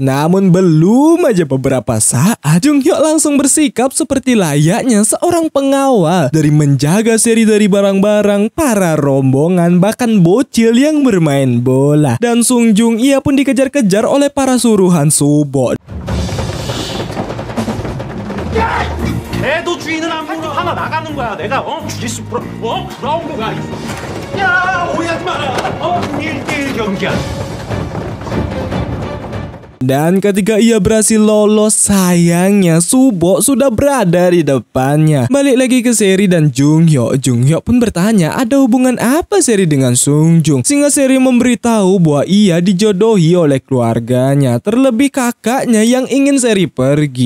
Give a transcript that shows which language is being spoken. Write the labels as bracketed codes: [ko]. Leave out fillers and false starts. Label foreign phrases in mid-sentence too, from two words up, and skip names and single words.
[id] Namun belum aja beberapa saat, Jung Hyo langsung bersikap seperti layaknya seorang pengawal, dari menjaga Seri dari barang-barang, para rombongan, bahkan bocil yang bermain bola. Dan Sung Jung ia pun dikejar-kejar oleh para suruhan Subok. [ko] 걔도 주인은 안 물어. 하나 나가는 거야. 내가 주짓수 브라운드가 있어. 야, 오해하지 마라. 1대1 경기야. [id] Dan ketika ia berhasil lolos, sayangnya Subok sudah berada di depannya. Balik lagi ke Seri dan Jung Hyo. Jung Hyo pun bertanya ada hubungan apa Seri dengan Sung Jung, sehingga Seri memberitahu bahwa ia dijodohi oleh keluarganya, terlebih kakaknya yang ingin Seri pergi.